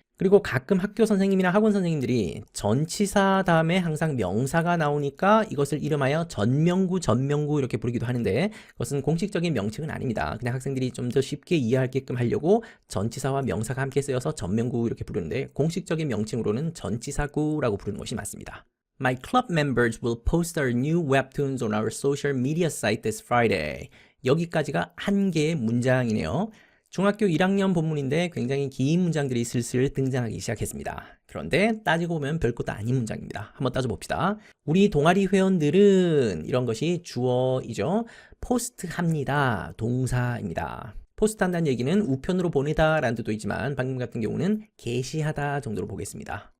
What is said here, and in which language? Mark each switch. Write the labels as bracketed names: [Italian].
[Korean] 그리고 가끔 학교 선생님이나 학원 선생님들이 전치사 다음에 항상 명사가 나오니까 이것을 이름하여 전명구 이렇게 부르기도 하는데, 그것은 공식적인 명칭은 아닙니다. 그냥 학생들이 좀 더 쉽게 이해하게끔 하려고 전치사와 명사가 함께 쓰여서 전명구 이렇게 부르는데, 공식적인 명칭으로는 전치사구라고 부르는 것이 맞습니다. [English] My club members will post our new webtoons on our social media site this Friday. [Korean] 여기까지가 한 개의 문장이네요. 중학교 1학년 본문인데 굉장히 긴 문장들이 슬슬 등장하기 시작했습니다. 그런데 따지고 보면 별것도 아닌 문장입니다. 한번 따져봅시다. 우리 동아리 회원들은 이런 것이 주어이죠. 포스트합니다. 동사입니다. 포스트한다는 얘기는 우편으로 보내다 라는 뜻도 있지만 방금 같은 경우는 게시하다 정도로 보겠습니다.